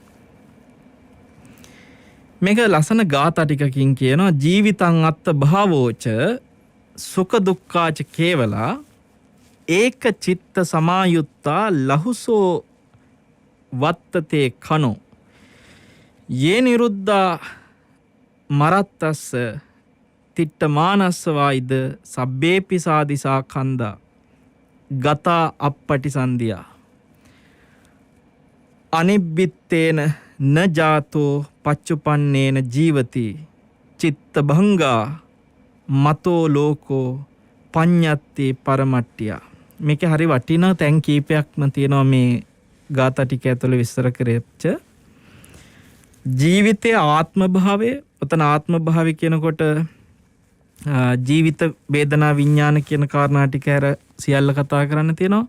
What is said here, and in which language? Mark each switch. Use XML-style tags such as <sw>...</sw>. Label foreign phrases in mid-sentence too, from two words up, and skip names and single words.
<si>මේක ලස්සන ගාථා ටිකකින් කියනවා</si> <pi>ජීවිතං අත්ථ භාවෝච සුඛ දුක්ඛාච කේවලා ඒක චිත්ත සමායුත්තා ලහුසෝ වත්තතේ කනෝ යේ නිරුද්ධා මරත්තස්ස තිට්ඨ මානස්ස වායිද සබ්බේපි සාදිසා කන්දා ගතා අප්පටිසන්ධියා අනිබ්බිත්තේන න ජාතෝ පච්චුපන්නේන ජීවති චිත්ත භංගා මතෝ ලෝකෝ පඤ්ඤත්ති පරමට්ටියා.</pi> <si>මේක හරි වටිනා තැන් කීපයක්ම තියෙනවා මේ ගාථා ටික ඇතුළේ විස්තර කරෙච්ච ජීවිතයේ ආත්ම භාවය. ඔතන ආත්ම භාවය කියනකොට ජීවිත වේදනා විඥාන කියන කාරණා ටික හැර සියල්ල කතා කරන්න තියෙනවා.</si>